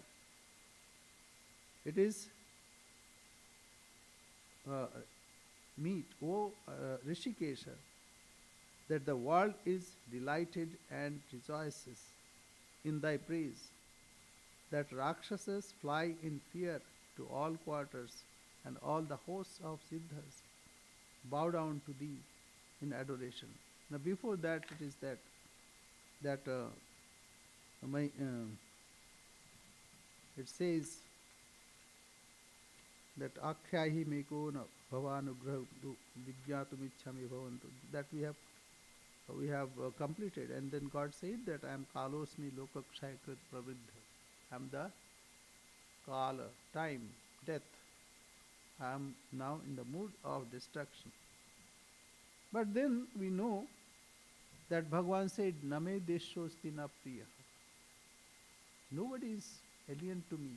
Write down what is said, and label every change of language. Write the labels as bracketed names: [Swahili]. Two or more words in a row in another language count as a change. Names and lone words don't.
[English] It is meet, O Rishikesha, that the world is delighted and rejoices in thy praise, that Rakshasas fly in fear to all quarters, and all the hosts of Siddhas bow down to thee in adoration. Now before that it is that it says that [Sanskrit] Akhyaihi meko na bhavanugraha vijñātumiccami bhavantu, [English] that we have completed. And then God said that I am [Sanskrit] kalosmi lokakshayakrit praviddha. [English] I am the kala, time, death. I am now in the mood of destruction. But then we know that Bhagavan said, [Sanskrit] Name deshosti na priya. [English] Nobody is alien to me.